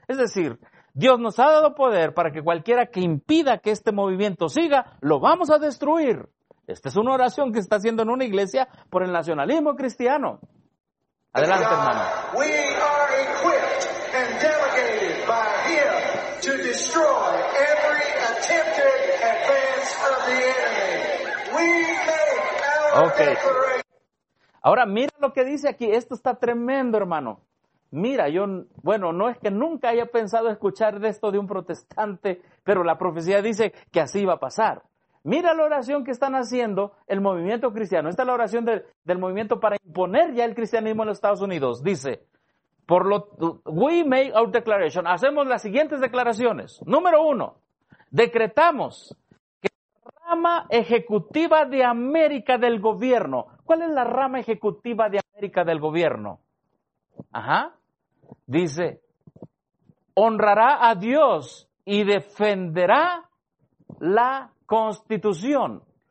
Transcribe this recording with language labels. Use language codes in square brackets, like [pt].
[es] Es decir, Dios nos ha dado poder para que cualquiera que impida que este movimiento siga, lo vamos a destruir. Esta es una oración que se está haciendo en una iglesia por el nacionalismo cristiano. Adelante, hermano. [en] We are equipped and delegated by Him to destroy every attempted advance of the enemy. We make our declaration. [es] Ahora, mira lo que dice aquí. Esto está tremendo, hermano. Mira, yo, bueno, no es que nunca haya pensado escuchar de esto de un protestante, pero la profecía dice que así va a pasar. Mira la oración que están haciendo el movimiento cristiano. Esta es la oración del movimiento para imponer ya el cristianismo en los Estados Unidos. Dice, [en] we make our declaration. [es] Hacemos las siguientes declaraciones. Número uno, decretamos que la rama ejecutiva de América del gobierno. ¿Cuál es la rama ejecutiva de América del gobierno? Ajá. Dice, honrará a Dios y defenderá la Constitución.